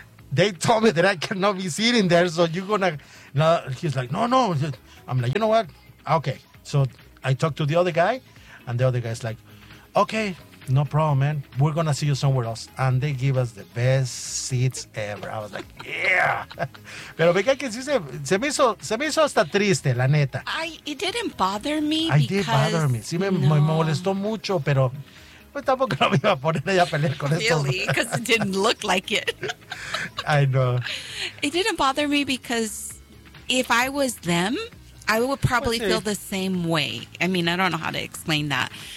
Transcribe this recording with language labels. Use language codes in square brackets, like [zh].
[en] They told me that I cannot be sitting there. So you're going to, no. He's like, no. I'm like, you know what? Okay. So I talked to the other guy and the other guy's like, okay, no problem, man. We're going to see you somewhere else. And they give us the best seats ever. I was like, yeah. [es] Pero fíjate que sí se me hizo hasta triste, la neta. [en] It didn't bother me. [es] Sí, me molestó mucho, pero pues tampoco no me iba a poner ahí a pelear con [en] eso. Really, because it didn't look like it. I know. It didn't bother me because if I was them, I would probably feel the same way. I mean, I don't know how to explain that.